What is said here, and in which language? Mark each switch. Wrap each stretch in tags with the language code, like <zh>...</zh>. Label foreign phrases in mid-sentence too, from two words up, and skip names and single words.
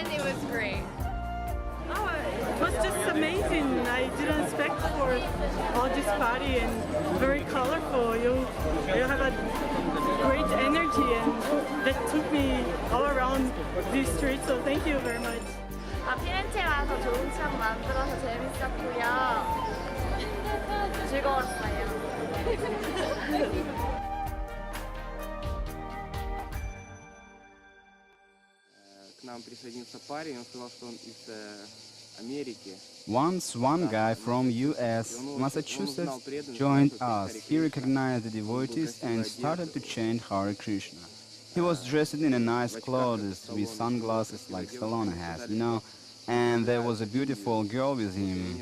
<en>It was great. Oh, it was just amazing. I didn't expect for all this party and very colorful. You have a great energy and that took me all around these streets. So thank you very much.</en> <ko>피렌체 와서 좋은 추억 만들어서 재밌었고요. 즐거웠어요.</ko> <ru>К нам присоединился парень, он сказал, что он из Америки.</ru> <en>Once one guy from US, Massachusetts, joined us. He recognized the devotees and started to chant Hare Krishna. He was dressed in a nice clothes with sunglasses like Stallone has, and there was a beautiful girl with him.</en>